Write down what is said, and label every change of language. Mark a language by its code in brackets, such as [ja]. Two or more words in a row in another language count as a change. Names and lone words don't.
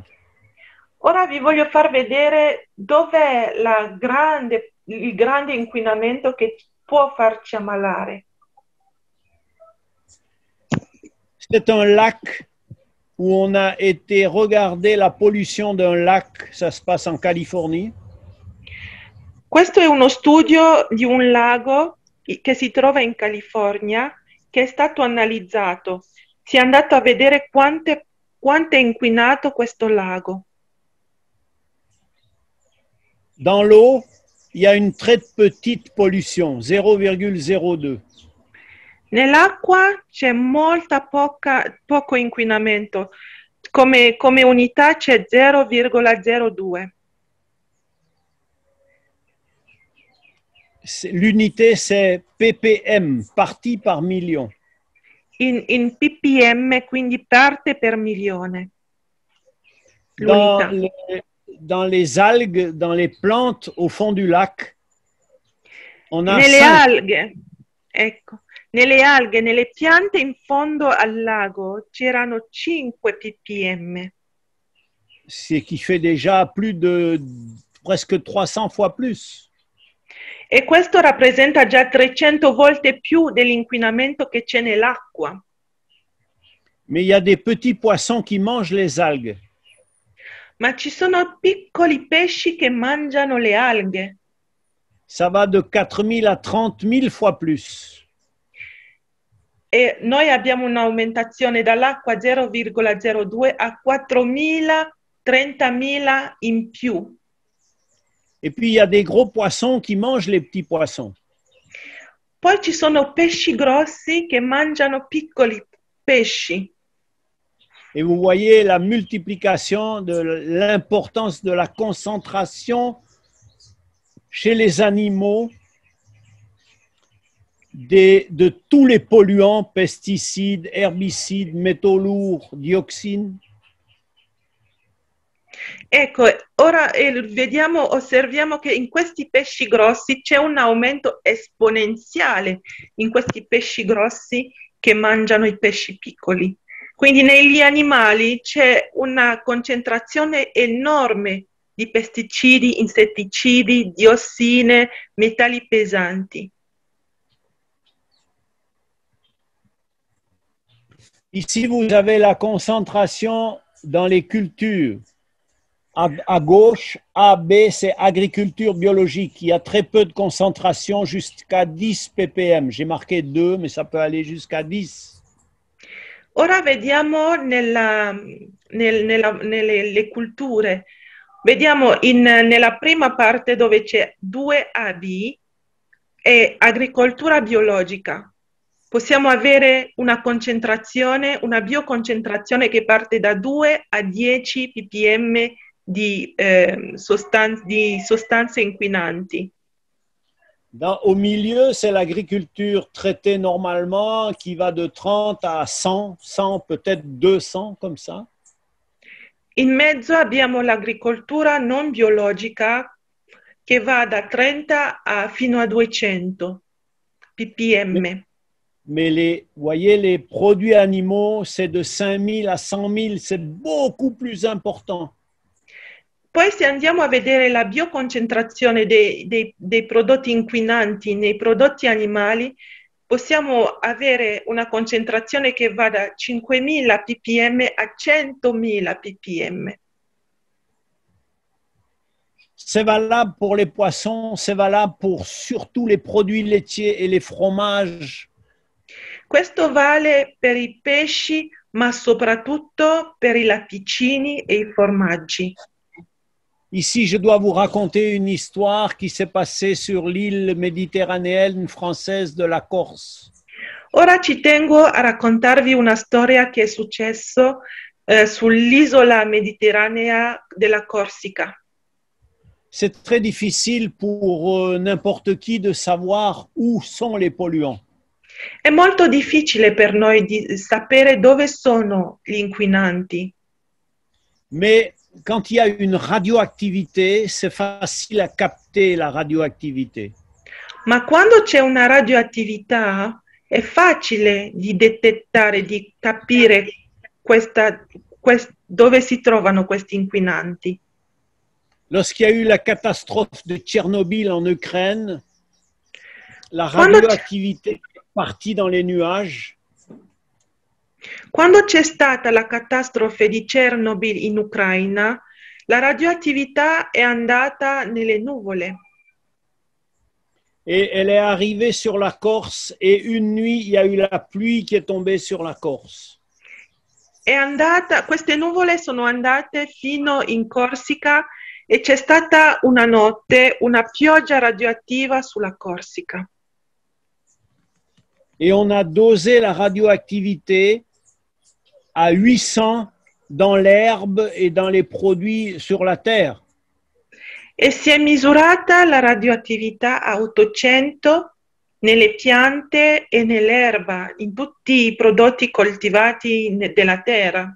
[it] Ora vi voglio far vedere dov'è il grande inquinamento che può farci ammalare. [fr] C'est un lac où on a été regarder la pollution d'un lac, ça se passe en Californie. [it] Questo è uno studio di un lago che si trova in California che è stato analizzato. Si è andato a vedere quanto è inquinato questo lago. [fr] Dans l'eau, il y a une très petite pollution, 0,02. [it] Nell'acqua c'è poco inquinamento, come unità c'è 0,02. [fr] L'unité, c'est ppm, partie par million. [it] In ppm, quindi parte per milione. [fr] Dans les algues, dans les plantes au fond du lac, on a [it] nelle alghe, nelle piante in fondo al lago c'erano 5 ppm. [fr] Ce qui fait déjà plus de presque 300 fois plus. [it] E questo rappresenta già 300 volte più dell'inquinamento che c'è nell'acqua. [fr] Mais il y a des petits poissons qui mangent les algues. [it] Ma ci sono piccoli pesci che mangiano le alghe. [fr] Ça va de 4000 à 30 000 fois plus. [it] E noi abbiamo un'aumentazione dall'acqua 0,02 a 4.000, 30.000 in più. [fr] Et puis il y a des gros poissons qui mangent les petits poissons. [it] Poi ci sono pesci grossi che mangiano piccoli pesci. [fr] Et vous voyez la multiplication de l'importance de la concentration chez les animaux de tous les polluants, pesticides, herbicides, métaux lourds, dioxines. [it] Ecco, ora osserviamo che in questi pesci grossi c'è un aumento esponenziale in questi pesci grossi che mangiano i pesci piccoli. Quindi negli animali c'è una concentrazione enorme di pesticidi, insetticidi, diossine, metalli pesanti. [fr] Ici, vous avez la concentration dans les cultures. À gauche, A, B, c'est agriculture biologique. Il y a très peu de concentration, jusqu'à 10 ppm. J'ai marqué 2, mais ça peut aller jusqu'à 10. [it] Ora vediamo nelle le culture. Vediamo nella prima parte dove c'è 2AB è agricoltura biologica. Possiamo avere una concentrazione, una bioconcentrazione che parte da 2 a 10 ppm di sostanze inquinanti. [fr] Au milieu, c'est l'agriculture traitée normalement qui va de 30 à 100, 100 peut-être 200 comme ça. [it] In mezzo abbiamo l'agricoltura non biologica che va da 30 fino a 200 ppm. [fr] Mais voyez, les produits animaux, c'est de 5000 à 100 000, c'est beaucoup plus important. [it] Poi se andiamo a vedere la bioconcentrazione dei prodotti inquinanti nei prodotti animali, possiamo avere una concentrazione che va da 5.000 ppm a 100.000 ppm. [fr] C'est valable pour les poissons, c'est valable pour surtout les produits laitiers et les fromages. [it] Questo vale per i pesci, ma soprattutto per i latticini e i formaggi. [fr] Ici, je dois vous raconter une histoire qui s'est passée sur l'île méditerranéenne française de la Corse. [it] Ora ci tengo a raccontarvi una storia che è successo sull'isola mediterranea della Corsica. [fr] C'est très difficile pour n'importe qui de savoir où sont les polluants. [it] È molto difficile per noi di sapere dove sono gli inquinanti. [fr] Mais quand il y a une radioactivité, c'est facile à capter la radioactivité. [it] Ma quando c'è una radioattività è facile di detettare, di capire dove si trovano questi inquinanti. [fr] Lorsqu'il y a eu la catastrophe de Tchernobyl en Ukraine, la radioactivité est partie dans les nuages. [it] Quando c'è stata la catastrofe di Chernobyl in Ucraina, la radioattività è andata nelle nuvole. [fr] Et elle est arrivée sur la Corse et une nuit, il y a eu la pluie qui est tombée sur la Corse. [it] Queste nuvole sono andate fino in Corsica e c'è stata una notte una pioggia radioattiva sulla Corsica. [fr] Et on a dosé la radioactivité à 800 dans l'herbe et dans les produits sur la terre. [it] E si è misurata la radioattività a 800 nelle piante e nell'erba, in tutti i prodotti coltivati della terra.